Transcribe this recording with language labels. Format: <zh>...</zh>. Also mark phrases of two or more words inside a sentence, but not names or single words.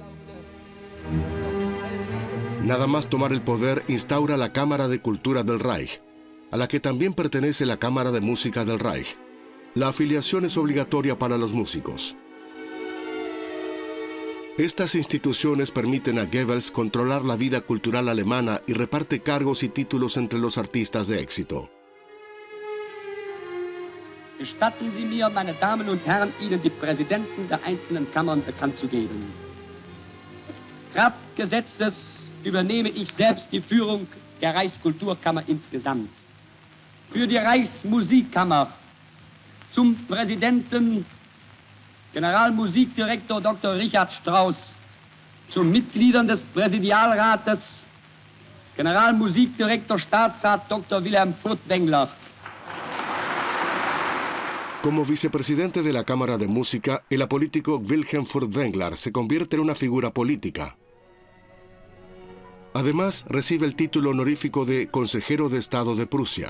<es>Nada más tomar el poder, instaura la Cámara de Cultura del Reich, a la que también pertenece la Cámara de Música del Reich. La afiliación es obligatoria para los músicos. Estas instituciones permiten a Goebbels controlar la vida cultural alemana y reparte cargos y títulos entre los artistas de éxito.</es> <de>Gestatten Sie mir, meine Damen und Herren, Ihnen die Präsidenten der einzelnen Kammern bekannt zu geben. Kraft Gesetzes übernehme ich selbst die Führung der Reichskulturkammer insgesamt. Für die Reichsmusikkammer zum Präsidenten Generalmusikdirektor Dr. Richard Strauss, zu Mitgliedern des Präsidialrates Generalmusikdirektor Staatsrat Dr. Wilhelm Furtwängler.</de> <es>Como vicepresidente de la Cámara de Música, el apolítico Wilhelm Furtwängler se convierte en una figura política. Además, recibe el título honorífico de Consejero de Estado de Prusia.</es>